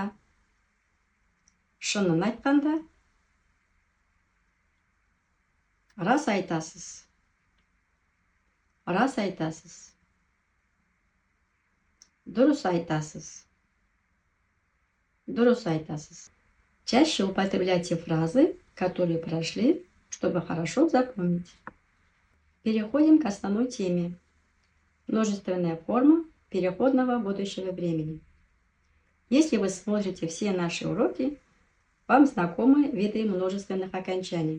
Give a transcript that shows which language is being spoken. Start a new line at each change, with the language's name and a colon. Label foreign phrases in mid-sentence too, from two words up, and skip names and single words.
Kazakh: Шынын айтқанда. Рас айтасыз. Рас айтасыз. Дұрыс айтасыз. Дұрыс айтасыз.
Russian: Чаще употребляйте фразы, которые прошли, чтобы хорошо запомнить. Переходим к основной теме. Множественная форма переходного будущего времени. Если вы смотрите все наши уроки, вам знакомы виды множественных окончаний.